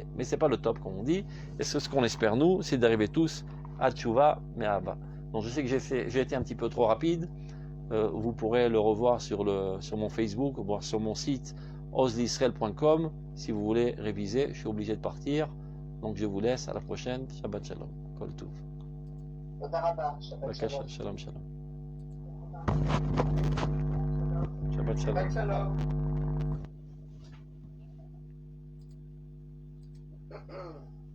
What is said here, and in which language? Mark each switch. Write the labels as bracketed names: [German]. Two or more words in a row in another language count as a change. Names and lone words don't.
[French] Mais c'est pas le top, comme on dit. Et ce qu'on espère, nous, c'est d'arriver tous à [Hebrew] תשובה מאהבה. [French] Donc je sais que j'ai été un petit peu trop rapide. Vous pourrez le revoir sur mon Facebook, voire sur mon site oslisrael.com si vous voulez réviser. Je suis obligé de partir. Donc je vous laisse. À la prochaine. [Hebrew] שבת שלום. כל טוב. שבת שלום. שבת שלום.